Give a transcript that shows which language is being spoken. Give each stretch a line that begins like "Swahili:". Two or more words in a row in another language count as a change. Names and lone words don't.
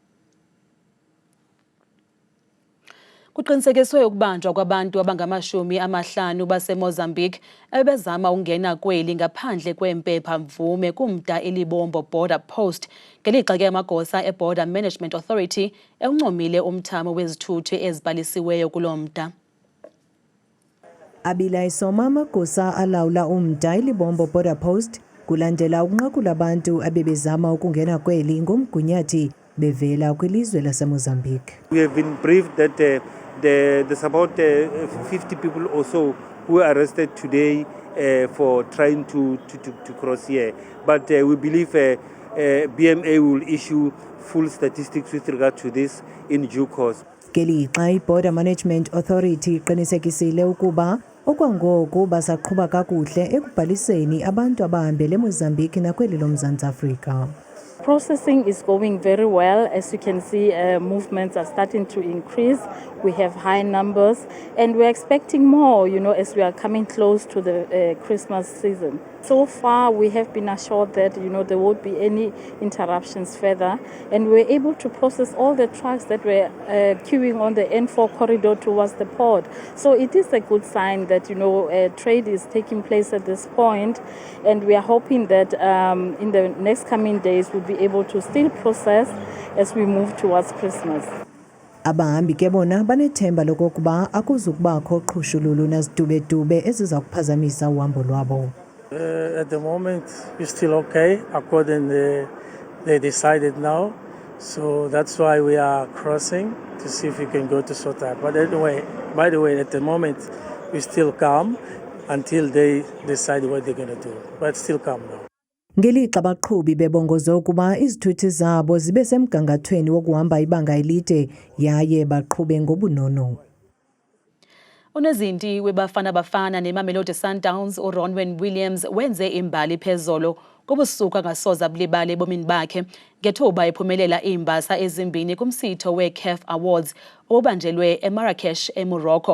Xhosa: Kuqinisekiswe ukubanjwa kwabantu abangama50 baseMozambique ebezama ungena kweli ngaphandle kwempepha mvume kumda elibombo
English: border post
Xhosa: ngelixa ke amagosa eBorder Management Authority encomile umthamo wezithuthi ezibhalisiweyo kulomda. Abila isoma amagosa alawula umda elibombo
English: border post
Xhosa: kulandela ukunqakula abantu abebezama ukungena kweli ngomgunyathi bevela kwilizwe laseMozambique.
English: We have been briefed that there's about 50 people or so who were arrested today for trying to cross here. But we believe BMA will issue full statistics with regard to this in due course. Ngelixa i-Border Management Authority iqinisekisile ukuba okwangoku basaqhuba kakuhle ekubhaliseni abantu abahambele eMozambique nakweli loMzantsi Afrika. Processing is going very well. As you can see, movements are starting to increase. We have high numbers and we're expecting more, as we are coming close to the Christmas season. So far, we have been assured that, there won't be any interruptions further. And we're able to process all the trucks that were queuing on the N4 corridor towards the port. So it is a good sign that, trade is taking place at this point. And we are hoping that in the next coming days, we'll be able to still process as we move towards Christmas.
Xhosa: Abahambi ke bona banethemba lokokuba akuzukubakho qhushululu nazidube-dube eziza kuphazamisa uhambo lwabo.
English: At the moment, we're still okay, according they decided now. So that's why we are crossing to see if we can go to Sota. But anyway, by the way, at the moment, we're still calm until they decide what they're going to do. But still calm now.
Xhosa: Ngelixa abaqhubi bebongoza ukuba izithuthi zabo zibe semgangathweni wokuhamba ibanga elide yaye baqhube ngobunono. Unozinti weBafana Bafana neMamelodi Sundowns uRonwen Williams wenze imbali phezolo kubusuku angasoza bulibale ebomini bakhe ngethuba ephumelela iimbasa ezimbini kumsitho weCAF Awards obanjelwe eMarrakesh eMorocco.